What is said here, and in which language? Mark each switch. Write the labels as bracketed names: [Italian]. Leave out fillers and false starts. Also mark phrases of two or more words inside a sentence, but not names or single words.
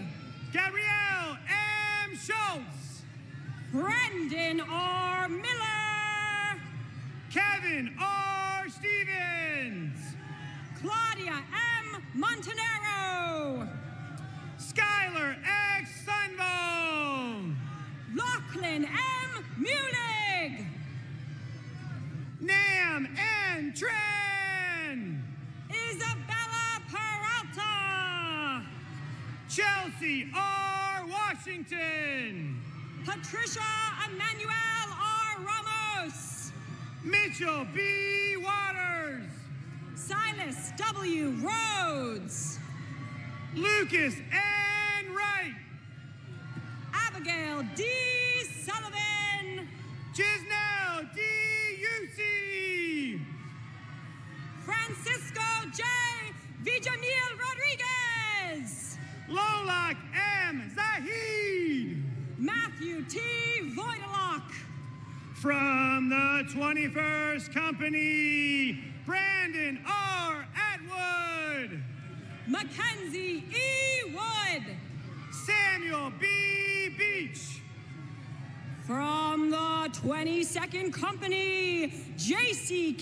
[English] Gabrielle M. Schultz. Brendan R. Miller. Kevin R. Stevens. Claudia M. Montanaro. Skylar X. Sunbone. Lachlan M. Munig. Nam N. Tran. Isabella Peralta. Chelsea R. Washington. Patricia Emmanuel R. Ramos. Mitchell B. Waters. Silas W. Rhodes. Lucas N. Wright. Abigail D. Sullivan. Gisnell D. Yusi. Francisco J. Villamil Rodriguez. Lolak M. Zahid. Matthew T. Voidalock. From the 21st Company, Brandon R. Atwood. Mackenzie E. Wood. Samuel B. Beach. From the 22nd Company, J.C.K.